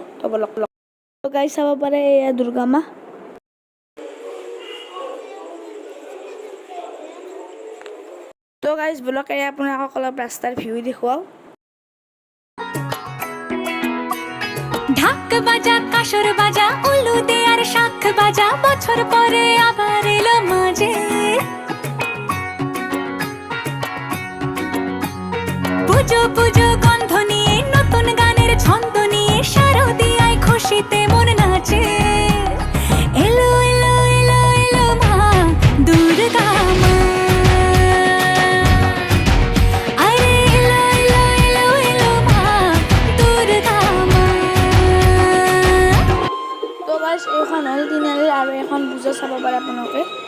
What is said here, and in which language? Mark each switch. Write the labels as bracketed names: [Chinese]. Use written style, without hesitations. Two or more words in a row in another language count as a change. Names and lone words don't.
[Assamese] তো বলক তো গাইজ চাব পাৰে এয়া দুৰ্গা মা। তো গাইজ বলক এয়া আপোনালোকক অলপ ৰাস্তাৰ ভিউ দেখুৱাওঁ। [Bangla] ঢাক বাজা কাসর বাজা উলু দে আর শাখ বাজা, বছর পরে আবার এলো মাঝে। পুজো পুজো গন্ধ নিয়ে নতুন গানের ছন্দ নিয়ে শারদিয়ায় খুশিতে মন নাচে। এলো এলো এলো এলো মা দুর্গা মা, আরে এলো এলো এলো এলো মা দুর্গা মা। [Assamese] তো গাইজ এইখন হ'ল তিনিআলিৰ আৰু এখন পূজা চাব পাৰে আপোনালোকে।